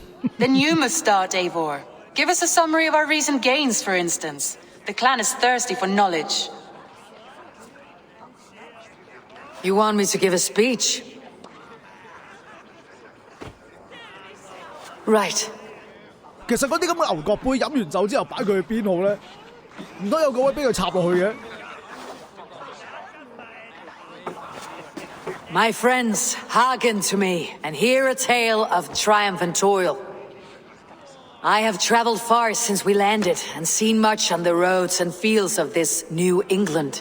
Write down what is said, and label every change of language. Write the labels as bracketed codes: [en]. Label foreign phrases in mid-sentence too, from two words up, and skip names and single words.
[en] Then you must start, Eivor. Give us a summary of our recent gains, for instance. The clan is thirsty for knowledge. You want me to give a speech? Right. [yue] 其實嗰啲咁嘅牛角杯飲完酒之後擺佢去邊好咧？唔通有個位俾佢插落去嘅？ [en] My friends, hearken to me and hear a tale of triumph and toil. I have traveled far since we landed, and seen much on the roads and fields of this New England.